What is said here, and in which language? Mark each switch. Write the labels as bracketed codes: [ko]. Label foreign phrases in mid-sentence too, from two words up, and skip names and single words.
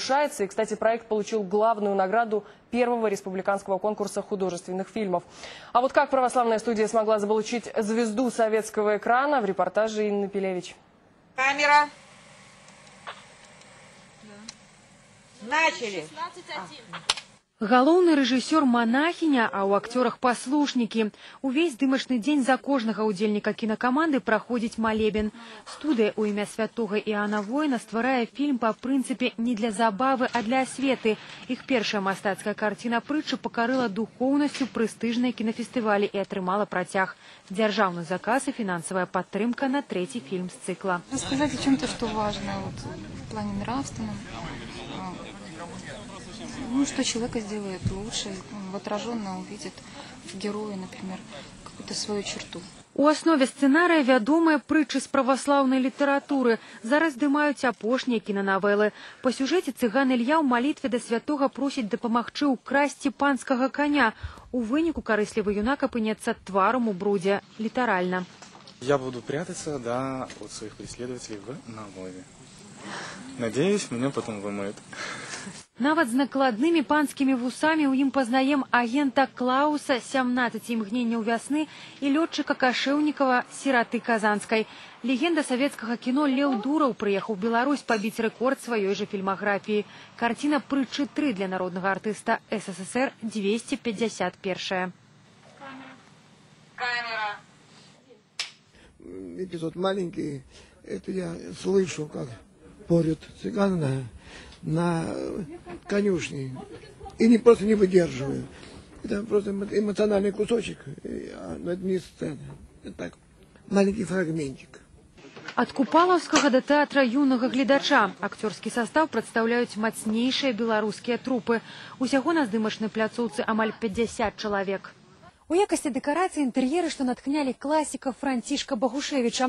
[ru] И, кстати, проект получил главную награду первого республиканского конкурса художественных фильмов. А вот как православная студия смогла заполучить звезду советского экрана, в репортаже Инны Пелевич. Камера. Начали. [be] Галоўны рэжысёр монахиня, а у акцёрах паслушнікі. Увесь дымачны дзень за кожнага удзельніка кінакаманды праходзіць малебен. Студыя ў імя святога Іоанна Воіна стварае фільм па прынцыпе не для забавы, а для асветы. Іх першая мастацкая карціна «Прытчы» пакарыла духоўнасцю прэстыжныя кінафестывалі і атрымала працяг. Дзяржаўны заказ і фінансавая падтрымка на трэці фільм з цыкла. [ru] Рассказать о чем-то, что важно в плане нравственном. Ну, что человека сделает лучше, отраженно увидит в герое, например, какую-то свою черту. [be] У аснове сцэнарыя вядомыя прытчы з праваслаўнай літаратуры. Зараз здымаюць апошнія кінанавелы. Па сюжэце цыган Ілья ў малітве да святога просіць дапамагчы ўкрасці панскага коня. У выніку карыслівы юнак апынецца тваром у брудзе, літаральна. [ru] Я буду прятаться, да, от своих преследователей в навозе. Надеюсь, меня потом вымоют. [be] Нават з накладнымі панскімі вусамі ў ім пазнаем агента Клауса, 17 імгненняў вясны, і лётчыка Кашэўнікава, сіраты Казанскай. Легенда савецкага кіно Леў Дураў прыехаў у Беларусь пабіць рэкорд сваёй жа фільмаграфіі. Карціна «Прытчы 3» для народнага артыста СССР 251. Камера. [ru] Эпизод маленький. Это я слышу, как порют цыгана на конюшне. И просто не выдерживаю. Это просто эмоциональный кусочек, но это не сцена. Это так, маленький фрагментик. [be] Ад Купалаўскага да тэатра юнага гледача. Акцёрскі састаў прадстаўляюць мацнейшыя беларускія трупы. Усяго на здымачнай пляцоўцы амаль 50 чалавек. У якасці дэкарацыі інтэр'еры, што натхнялі класіка Францішка Багушевіча.